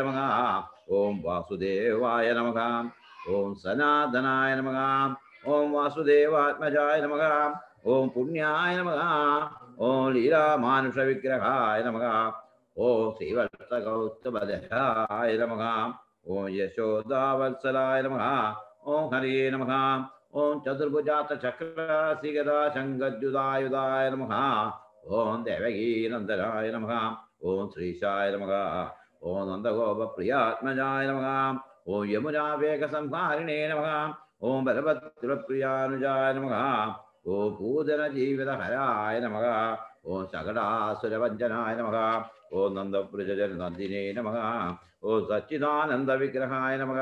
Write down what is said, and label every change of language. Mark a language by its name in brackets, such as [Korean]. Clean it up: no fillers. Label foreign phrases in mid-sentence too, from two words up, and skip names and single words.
[Sanskrit] Namaha, Om Vasudevaya Namaha, Om Sanatanaya Namaha, Om Vasudevatmajaya Namaha, Om Punyaya Namaha, Om Leela Manusha Vigrahaya Namaha, Om Srivarta Gautabadhaya Namaha, Om Yashoda Valsalaya Namaha, Om Hare Namaha, Om Chaturbhujata Chakra Sigada Shangadjudayudaya Namaha, Om Devagi Nandaraya Namaha, Om Sri Shaya Namaha, ഓം നന്ദഗോപപ്രിയാത്മജായ നമഃ. ഓം യമുനാവേഗസംഹാരിണേ നമഃ. ഓം ബലഭദ്രപ്രിയാനുജായ നമഃ. ഓം പൂതനജീവിതഹരായ നമഃ. ഓം ശകടാസുരഭഞ്ജനായ നമഃ. ഓം നന്ദവ്രജനന്ദിനേ നമഃ. ഓം സച്ചിദാനന്ദവിഗ്രഹായ നമഃ.